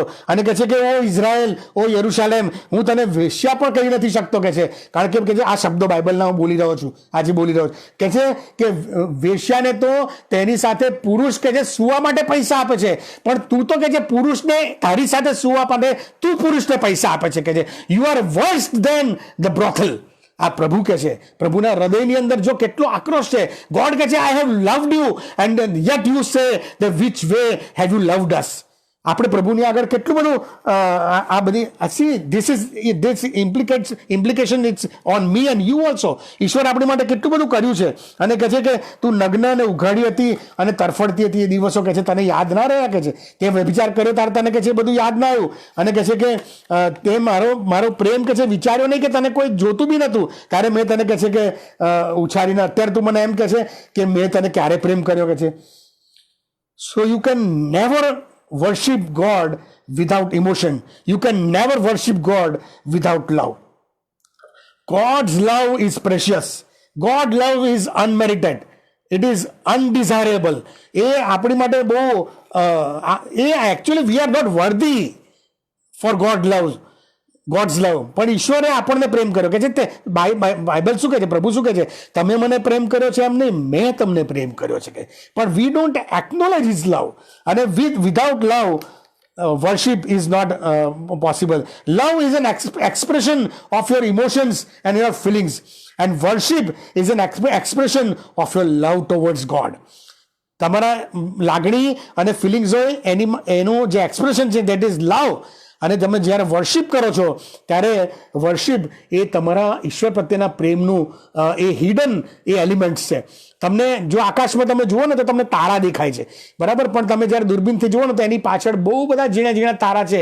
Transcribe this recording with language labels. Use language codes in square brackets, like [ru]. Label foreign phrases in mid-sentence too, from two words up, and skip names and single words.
[gu] અને કહે છે કે ઓ ઇઝરાયલ, ઓ યરૂશાલેમ, હું તને વેશ્યા પણ કહી નથી શકતો કે છે. કારણ કે કહે છે આ શબ્દો બાઇબલના હું બોલી રહ્યો છું, આજે બોલી રહ્યો છું. કહે છે કે વેશ્યાને તો તેની સાથે પુરુષ કહે છે સુવા માટે પૈસા આપે છે, પણ તું તો કહે છે પુરુષને તારી સાથે સુવા માટે તું પુરુષને પૈસા આપે છે. કહે છે [en] you are worse than the brothel. [gu] આ પ્રભુ કે છે. પ્રભુના હૃદયની અંદર જો કેટલો આક્રોશ છે. [en] ગોડ [gu] કે છે [en] I have loved you and yet you say that which way have you loved us. [gu] આપણે પ્રભુની આગળ કેટલું બધું આ બધી [en] see this implication it's on me and you also. [gu] ઈશ્વર આપણી માટે કેટલું બધું કર્યું છે. અને કહે છે કે તું નગ્ન અને ઉઘાડી હતી અને તરફડતી હતી એ દિવસો કહે છે તને યાદ ના રહ્યા કે છે. તે વ્યભિચાર કર્યો ત્યારે તને કહે છે બધું યાદ ના આવ્યું. અને કહે છે કે તે મારો પ્રેમ કે છે વિચાર્યો નહીં કે તને કોઈ જોતું બી નહોતું ત્યારે મેં તને કહે છે કે ઉછાળીને અત્યારે તું મને એમ કહે છે કે મેં તને ક્યારે પ્રેમ કર્યો કે છે. [en] so you can never worship God without emotion. You can never worship God without love. God's love is precious. God's love is unmerited. It is undesirable. [gu] એ આપણી માટે બહુ [en] actually we are not worthy for God's love. [gu] પણ ઈશ્વરે આપણને પ્રેમ કર્યો કે છે તે બાઇબલ શું કહે છે, પ્રભુ શું કહે છે, તમે મને પ્રેમ કર્યો છે એમ નહીં, મેં તમને પ્રેમ કર્યો છે કે. [en] પણ we don't acknowledge his love, અને without love worship is not possible. Love is an expression of your emotions and your feelings, and worship is an expression of your love towards God. [gu] તમારા લાગણી અને ફિલિંગ્સ હોય એનું જે એક્સપ્રેશન છે [en] that is love. [gu] અને તમે જ્યારે વર્શિપ કરો છો ત્યારે વર્શિપ એ તમારા ઈશ્વર પ્રત્યેના પ્રેમનું એ હિડન એ એલિમેન્ટ્સ છે. તમને જો આકાશમાં તમે જુઓ ને તો તમને તારા દેખાય છે, બરાબર, પણ તમે જ્યારે દૂરબીનથી જુઓ ને તો એની પાછળ બહુ બધા ઝીણા ઝીણા તારા છે.